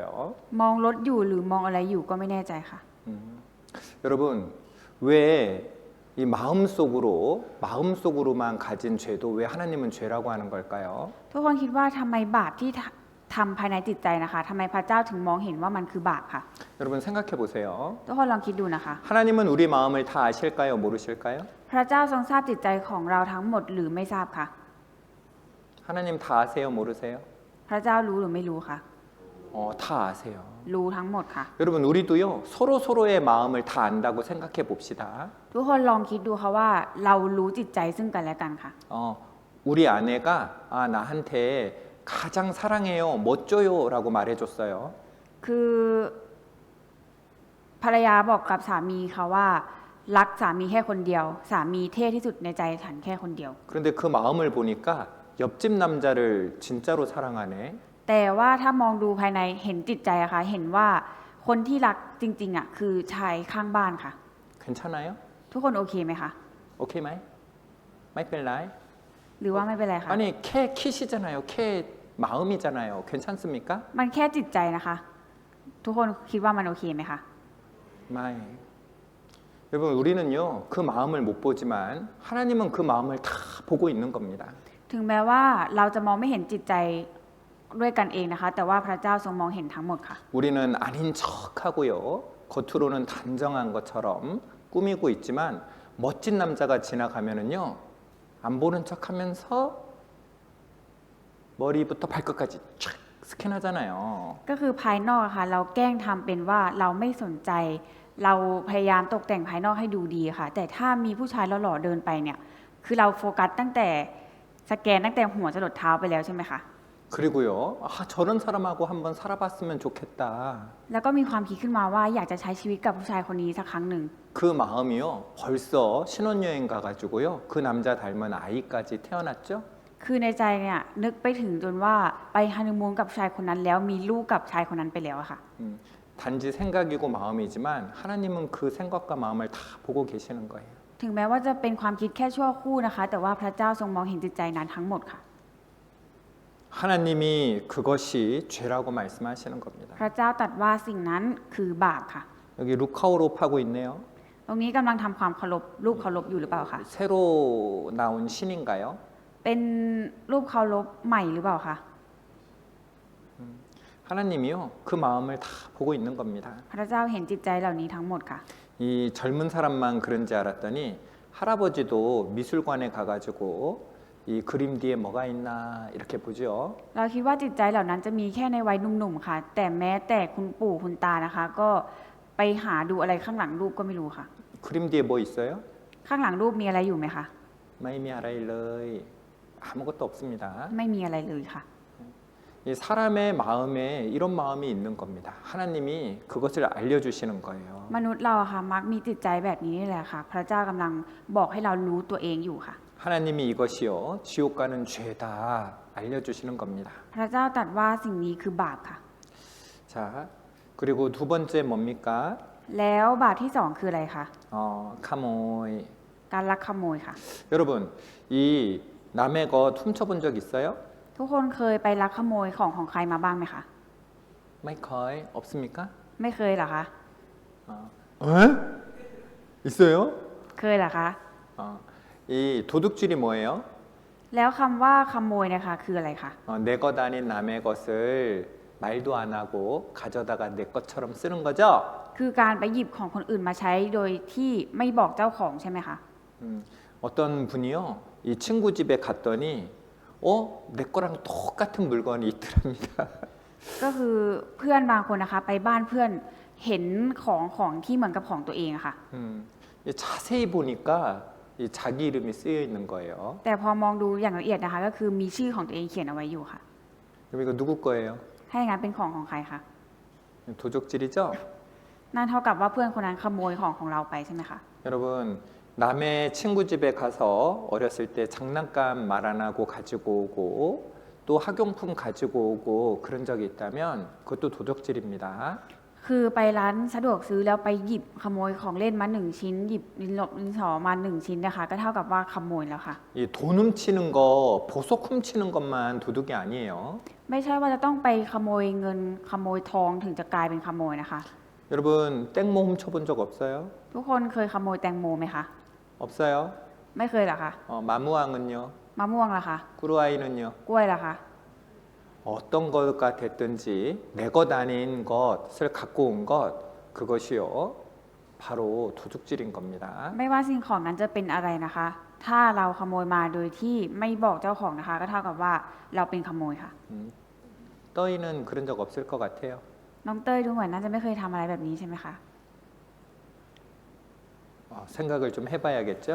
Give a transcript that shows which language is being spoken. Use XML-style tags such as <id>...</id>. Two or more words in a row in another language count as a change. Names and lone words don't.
<th>มองรถอยู่หรือมองอะไรอยู่ก็ไม่แน่ใจค่ะ</th> <ko>여러분 왜 이 마음속으로만 가진 죄도 왜 하나님은 죄라고 하는 걸까요?</ko> <th>ทุกคนคิดว่าทำไมบาปที่ทำภายในจิตใจนะคะทำไมพระเจ้าถึงมองเห็นว่ามันคือบาปค่ะ</th> <ko>여러분 생각해 보세요.</ko> <th>ทุกคนลองคิดดูนะคะ</th> <ko>하나님은 우리 마음을 다 아실까요? 모르실까요?</ko> <th>พระเจ้าทรงทราบจิตใจของเราทั้งหมดหรือไม่ทราบคะ</th> <ko>하나님 다 아세요? 모르세요?</ko> <th>พระเจ้ารู้หรือไม่รู้คะ</th> <ko>다 아세요.</ko> <th>รู้ทั้งหมดค่ะ</th> <ko>여러분 우리도요 서로의 마음을 다 안다고 생각해 봅시다.</ko> <th>ทุกคนลองคิดดูค่ะว่าเรารู้จิตใจซึ่งกันและกันค่ะ</th> <ko>우리 아내가 나한테 가장 사랑해요, 멋져요라고 말해줬어요.</ko> <th>คือภรรยาบอกกับสามีค่ะว่า รักสามีแค่คนเดียว สามีเท่ที่สุดในใจฉันแค่คนเดียว</th> <ko>그런데 그 마음을 보니까 옆집 남자를 진짜로 사랑하네.</ko> <th>แต่ว่าถ้ามองดูภายในเห็นจิตใจอะค่ะเห็นว่าคนที่รักจริงๆอะคือชายข้างบ้านค่ะ</th> <ko>괜찮아요?</ko> <th>ทุกคนโอเคไหมคะ โอเค ไหม? ไม่ เป็นไร? หรือว่าไม่เป็นไรคะ</th> <ko>아니 캣이잖아요. 캣 마음이잖아요. 괜찮습니까?</ko> <th>มันแค่จิตใจนะคะ ทุกคนคิดว่ามันโอเคไหมคะ 마이.</th> <ko>여러분 우리는요 그 마음을 못 보지만 하나님은 그 마음을 다 보고 있는 겁니다.</ko> <th>ถึงแม้ว่าเราจะมองไม่เห็นจิตใจด้วยกันเองนะคะ แต่ว่าพระเจ้าทรงมองเห็นทั้งหมดค่ะ</th> <ko>우리는 아닌 척하고요. 겉으로는 단정한 것처럼 꾸미고 있지만 멋진 남자가 지나가면은요 안 보는 척하면서 머리부터 발끝까지 촥 스캔하잖아요.</ko> <th>ก็คือภายนอกอะค่ะ เราแกล้งทำเป็นว่าเราไม่สนใจ เราพยายามตกแต่งภายนอกให้ดูดีค่ะ แต่ถ้ามีผู้ชายหล่อๆเดินไปเนี่ย คือเราโฟกัสตั้งแต่สแกนตั้งแต่หัวจรดเท้าไปแล้วใช่ไหมคะ</th> <ko>그리고요 저런 사람하고 한번 살아봤으면 좋겠다.</ko> <th>แล้วก็มีความคิดขึ้นมาว่าอยากจะใช้ชีวิตกับผู้ชายคนนี้สักครั้งหนึ่ง</th> <ko>그 마음이요 벌써 신혼여행 가가지고요 그 남자 닮은 아이까지 태어났죠.</ko> <th>คือในใจเนี่ยนึกไปถึงจนว่าไปฮันนีมูนกับชายคนนั้นแล้วมีลูกกับชายคนนั้นไปแล้วอะค่ะ</th> <ko>단지 생각이고 마음이지만 하나님은 그 생각과 마음을 다 보고 계시는 거예요.</ko> <th>ถึงแม้ว่าจะเป็นความคิดแค่ชั่วครู่นะคะ แต่ว่าพระเจ้าทรงมองเห็นจิตใจนั้นทั้งหมดค่ะ</th> <ko>하나님이 그것이 죄라고 말씀하시는 겁니다.</ko> <th>พระเจ้าตรัสว่าสิ่งนั้นคือบาปค่ะ</th> <ko>여기 루카오롭하고 있네요.</ko> <th>ตรงนี้กำลังทำความเคารพรูปเคารพอยู่หรือเปล่าคะ</th> <ko>새로 나온 신인가요?</ko> <th>เป็นรูปเคารพใหม่หรือเปล่าคะ</th> <ko>하나님이요 그 마음을 다 보고 있는 겁니다.</ko> <th>พระเจ้าเห็นจิตใจเหล่านี้ทั้งหมดค่ะ</th> <ko>이 젊은 사람만 그런지 알았더니 할아버지도 미술관에 가가지고 이 그림 뒤에 뭐가 있나 이렇게 보죠.</ko> <th>เราคิดว่าจิตใจเหล่านั้นจะมีแค่ในวัยหนุ่มๆค่ะ แต่แม้แต่คุณปู่คุณตานะคะ ก็ไปหาดูอะไรข้างหลังรูปก็ไม่รู้ค่ะ</th> <ko>그림 뒤에 뭐 있어요?</ko> <th>ข้างหลังรูปมีอะไรอยู่ไหมคะ ไม่มี อะไร เลย.</th> <ko>아무것도 없습니다.</ko> <th>ไม่มีอะไรเลยค่ะ</th> <ko>이 사람의 마음에 이런 마음이 있는 겁니다. 하나님이 그것을 알려주시는 거예요.</ko> <th>มนุษย์เราอะค่ะมักมีจิตใจแบบนี้นี่แหละค่ะ พระเจ้ากำลังบอกให้เรารู้ตัวเองอยู่ค่ะ</th> <ko>하나님이 이것이요 지옥 가는 죄다 알려주시는 겁니다.</ko> <th>พระเจ้าตรัสว่าสิ่งนี้คือบาปค่ะ</th> <ko>자 그리고 두 번째 뭡니까?</ko> <th>แล้วบาปที่สองคืออะไรคะ 카모이. การลักขโมยค่ะ</th> <ko>여러분 이 남의 거 훔쳐본 적 있어요?</ko> <th>ทุกคนเคยไปลักขโมยของใครมาบ้างไหมคะ ไม่เคย</th> <ko>없습니까?</ko> <th>ไม่เคยเหรอคะ</th> <ko>에? 있어요?</ko> <th>เคยเหรอคะ</th> <ko>이 도둑질이 뭐예요?</ko> <th>แล้วคำว่าขโมยเนะคะคืออะไรคะ</th> <ko>내 것 아닌 남의 것을 말도 안 하고 가져다가 내 것처럼 쓰는 거죠?</ko> <th>คือการไปหยิบของคนอื่นมาใช้โดยที่ไม่บอกเจ้าของใช่ไหมคะ</th> <ko>어떤 분이요 이 친구 집에 갔더니 내 거랑 똑같은 물건이 있더랍니다.</ko> <th>ก็คือเพื่อนบางคนนะคะ ไปบ้านเพื่อนเห็นของที่เหมือนกับของตัวเองอะค่ะ</th> <ko>자세히 보니까 이 자기 이름이 쓰여 있는 거예요.</ko> <th>แต่พอมองดูอย่างละเอียดนะคะ ก็คือมีชื่อของตัวเองเขียนเอาไว้อยู่ค่ะ</th> <ko>그럼 이거 누구 거예요?</ko> <th>ถ้าอย่างนั้นเป็นของใครคะ</th> <ko>도적질이죠?</ko> <th>นั่นเท่ากับว่าเพื่อนคนนั้นขโมยของเราไปใช่ไหมคะ</th> <ko>여러분 남의 친구 집에 가서 어렸을 때 장난감 말 안 하고 가지고 오고 또 학용품 가지고 오고 그런 적이 있다면 그것도 도적질입니다.</ko> <th>คือไปร้านสะดวกซื้อแล้วไปหยิบขโมยของเล่นมา1ชิ้นหยิบดินสอมา1ชิ้นนะคะ ก็เท่ากับว่าขโมยแล้วค่ะ</th> <ko>이 돈 훔치는 거 보석 훔치는 것만 도둑이 아니에요.</ko> <th>ไม่ใช่ว่าจะต้องไปขโมยเงินขโมยทองถึงจะกลายเป็นขโมยนะคะ</th> <ko>여러분 땡모 훔쳐본 적 없어요?</ko> <th>ทุกคนเคยขโมยแตงโมไหมคะ</th> <ko>없어요?</ko> <th>ไม่เคยเหรอคะ</th> <ko>마무왕은요?</ko> <th>มะม่วงล่ะคะ</th> <ko>꾸루아이는요?</ko> <th>กล้วยล่ะคะ</th> <ko>어떤 것가 됐든지 내 것 아닌 것을 갖고 온 것 그것이요 바로 도둑질인 겁니다.</ko> <th>ไม่ว่าสิ่งของนั้นจะเป็นอะไรนะคะ ถ้าเราขโมยมาโดยที่ไม่บอกเจ้าของนะคะ ก็เท่ากับว่าเราเป็นขโมยค่ะ</th> <ko>떠이는 그런 적 없을 것 같아요.</ko> <th>น้องเต้ยดูเหมือนน่าจะไม่เคยทำอะไรแบบนี้ใช่ไหมคะ</th> <ko>생각을 좀 해봐야겠죠.</ko>